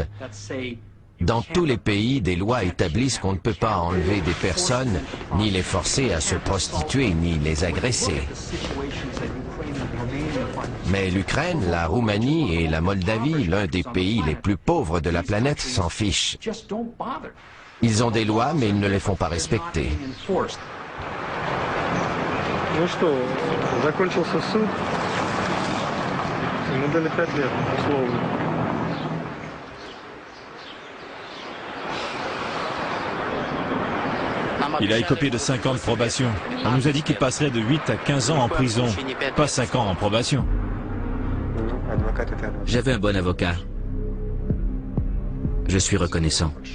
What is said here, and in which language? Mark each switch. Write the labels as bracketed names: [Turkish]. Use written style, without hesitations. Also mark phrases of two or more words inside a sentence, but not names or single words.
[French] Dans tous les pays, des lois établissent qu'on ne peut pas enlever des personnes, ni les forcer à se prostituer, ni les agresser. Mais l'Ukraine, la Roumanie et la Moldavie, l'un des pays les plus pauvres de la planète, s'en fichent. Ils ont des lois, mais ils ne les font pas respecter. [Russian] Ну что, закончился суд. Ему дали 5 лет, условно. [French] Il a écopé de 5 ans de probation. On nous a dit qu'il passerait de 8 à 15 ans en prison, pas 5 ans en probation. J'avais un bon avocat. Je suis reconnaissant.